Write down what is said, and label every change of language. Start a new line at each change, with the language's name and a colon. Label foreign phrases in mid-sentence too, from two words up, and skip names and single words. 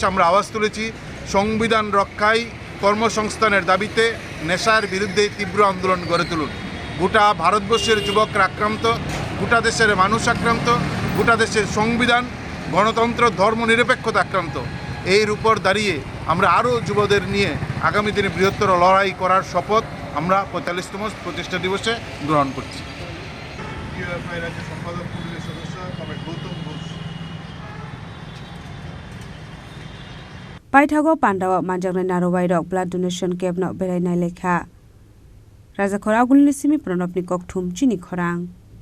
Bangla: আমরা আওয়াজ তুলেছি সংবিধান রক্ষায় কর্মসংস্থানের দাবিতে নেশার বিরুদ্ধে তীব্র আন্দোলন গড়ে তুলুন গোটা ভারতবর্ষের যুবকরা আক্রান্ত গোটা দেশের মানুষ আক্রান্ত গোটা দেশের সংবিধান গণতন্ত্র ধর্মনিরপেক্ষতা আক্রান্ত এর উপর দাঁড়িয়ে আমরা আরও যুবদের নিয়ে আগামী দিনে বৃহত্তর লড়াই করার শপথ আমরা ৪৫তম প্রতিষ্ঠা দিবসে গ্রহণ করছি
Kok Borok: Paithago Pandawa Manjangnai Narowairok
English: blood donation camp
Kok Borok: no berainai lekha Rajakhor Agulini Simi Pranabni Kokthum Chini Khorang